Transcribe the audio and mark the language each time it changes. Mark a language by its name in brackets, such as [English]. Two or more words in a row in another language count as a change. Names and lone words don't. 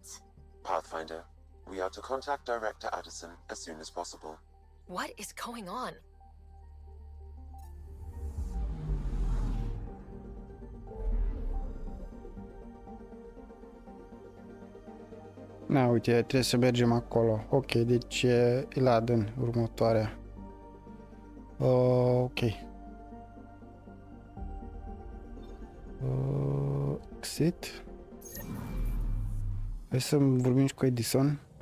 [English] Pathfinder, we are to contact Director Addison as soon as possible. What is going on? [Romanian] Na, uite, trebuie să mergem acolo. Ok, deci e Iladen următoarea. [English] Ok. Exit. [Romanian] Hai să vorbim și cu Edison.